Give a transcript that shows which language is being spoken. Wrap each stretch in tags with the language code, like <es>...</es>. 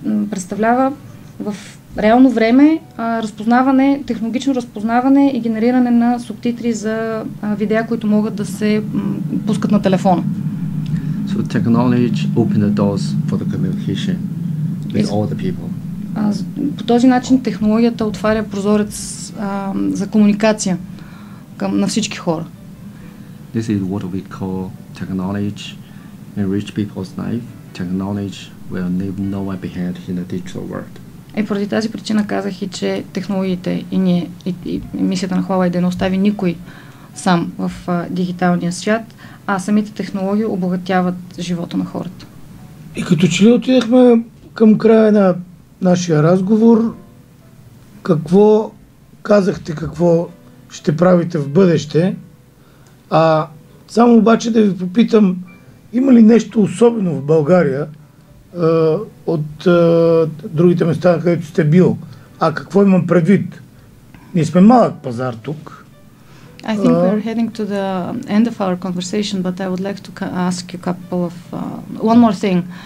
<bg>Представлява в реално време технологично разпознаване и генериране на субтитри за видеа, които могат да се пускат на телефона.</bg> <en>So technology opened the doors for the communication with all the people.</en> <bg>По този начин технологията отваря прозорец за комуникация на всички хора.</bg> <en>This is what we call technology enrich people's life. Technology will leave no one behind in the digital world.</en> <bg>Поради тази причина казах и, че технологиите и мисията на Huawei да не остави никой сам в дигиталния свят, а самите технологии обогатяват живота на хората. И като че ли отидахме към края на нашия разговор, какво казахте, какво ще правите в бъдеще, само обаче да ви попитам, има ли нещо особено в България от другите места, където сте бил? Какво имам предвид? Ние сме малък пазар тук.</bg> <en>I think we're heading to the end of our conversation, but I would like to ask you a couple of one more thing.</en>